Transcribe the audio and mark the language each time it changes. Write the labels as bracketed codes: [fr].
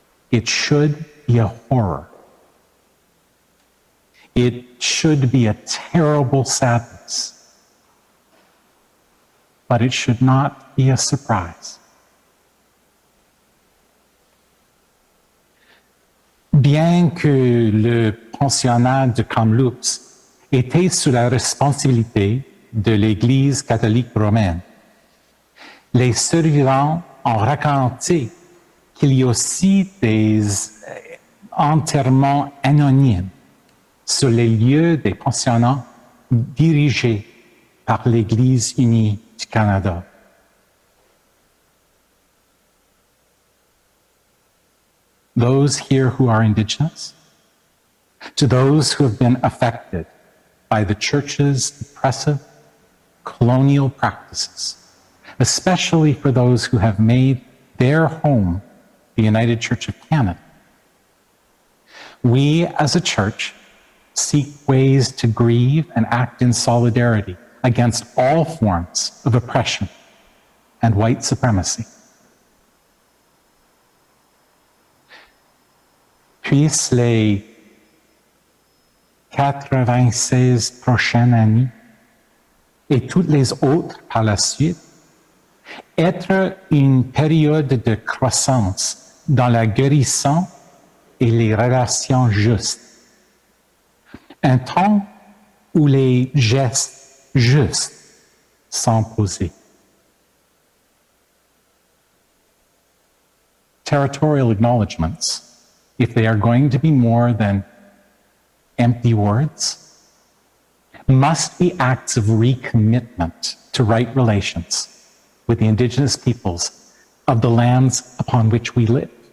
[en] It should be a horror. It should be a terrible sadness, but it should not be a surprise. [fr] Bien que le pensionnat de Kamloops était sous la responsabilité de l'Église catholique romaine, les survivants ont raconté qu'il y a aussi des enterrements anonymes sur les lieux des pensionnats dirigés par l'Église unie du Canada. [en] Those here who are Indigenous, to those who have been affected by the Church's oppressive colonial practices, especially for those who have made their home the United Church of Canada. We as a church seek ways to grieve and act in solidarity against all forms of oppression and white supremacy. [fr] Puissent les 96 prochaines années et toutes les autres par la suite être une période de croissance dans la guérison et les relations justes. Un temps où les gestes justes sont posés. [en] Territorial acknowledgements, if they are going to be more than empty words, must be acts of recommitment to right relations with the Indigenous peoples of the lands upon which we live.